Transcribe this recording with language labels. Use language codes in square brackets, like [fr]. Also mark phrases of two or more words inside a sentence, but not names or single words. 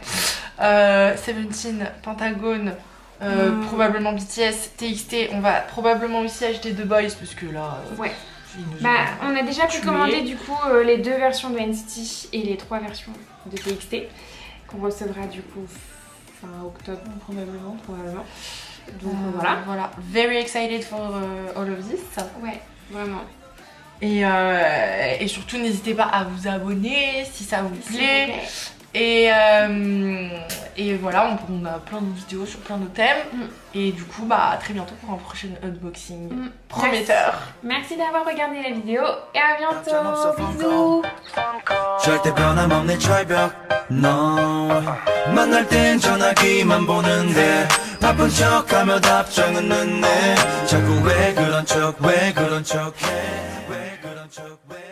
[fr] Seventeen, Pentagone, probablement BTS, TXT. On va probablement aussi acheter The Boys parce que là. Ouais. ils nous Bah, ont on a déjà pu tués. commander du coup les 2 versions de NCT et les 3 versions de TXT qu'on recevra du coup fin octobre probablement. Donc voilà. Voilà. [en] Very excited for all of this. [fr] Ouais, vraiment. Et surtout n'hésitez pas à vous abonner si ça vous S'il vous plaît. plaît. Et voilà, on a plein de vidéos sur plein de thèmes. Et du coup, bah à très bientôt pour un prochain unboxing prometteur. Merci d'avoir regardé la vidéo et à bientôt. [ko] 없어, [fr] Bisous. [ko] 절대 변함없는 철벽 너 만날 땐 전화기만 보는데 바쁜 척하며 답장은 늦네 자꾸 왜 그런 척해 왜 그런 척